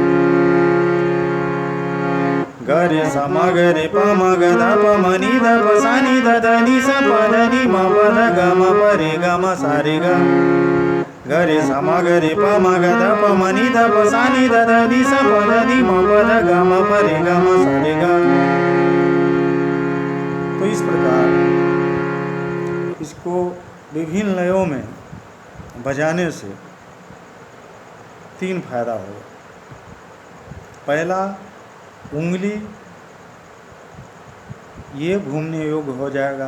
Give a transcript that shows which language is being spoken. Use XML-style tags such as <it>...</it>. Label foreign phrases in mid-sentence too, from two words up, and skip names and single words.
<hi>ग रे सा म ग रे प म ग ध प म नी ध प सा नी ध ध नी सा प ध नी म प ध ग म प रे ग म सा रे ग। ग रे सा म ग रे प म ग ध प म नी ध प सा नी ध ध नी सा प ध नी म प ध ग म प रे ग म सा रे ग। तो इस प्रकार इसको विभिन्न लयों में बजाने से तीन फायदा होगा। पहला, उंगली ये घूमने योग्य हो जाएगा।</hi>